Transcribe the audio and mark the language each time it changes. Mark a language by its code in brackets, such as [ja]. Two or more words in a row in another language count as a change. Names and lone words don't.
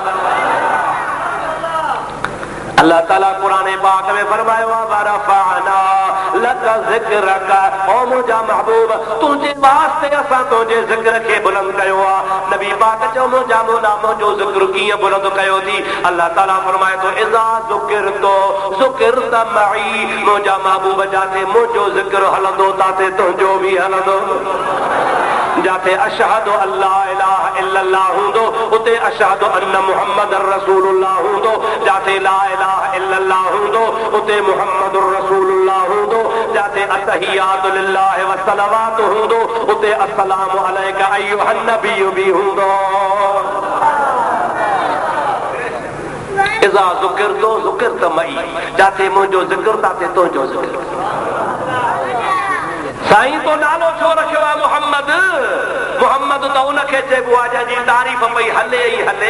[sd] अल्लाह ताला कुरान पाक में फरमायो आहे [ar] ورفعنا لك ذكرك, [sd] ओ मुंहिंजा महबूब तुंहिंजे वास्ते असां तुंहिंजे ज़िक्र खे बुलंद कयो आहे। नबी पाक चओ मुंहिंजा नाम जो ज़िक्र कीअं बुलंद कयो थी? अल्लाह ताला फरमाए थो [ar] إذا ذكرت ذكرت معي. [sd] मुंहिंजा महबूब जाते मुंहिंजो ज़िक्र हलंदो ताते तुंहिंजो बि हलंदो। जाते [ar] أشهد أن لا إله إلا الله [sd] हूंदो उते [ar] أشهد أن محمدا رسول الله [sd] हूंदो। जाते [ar] لا إله إلا الله [sd] हूंदो उते [ar] محمد رسول الله [sd] हूंदो। जाते [ar] التحيات لله والصلوات [sd] हूंदो उते [ar] السلام عليك أيها النبي [sd] बि हूंदो। [ar] إذا ذكرت ذكرت معي, [sd] जाते मुंहिंजो ज़िक्र ताते तुंहिंजो ज़िक्र। साईं तो नालो छो रखियो आहे मुहम्मद? मुहम्मद त उनखे चइबो आहे जंहिंजी तारीफ़ पई हले ई हले।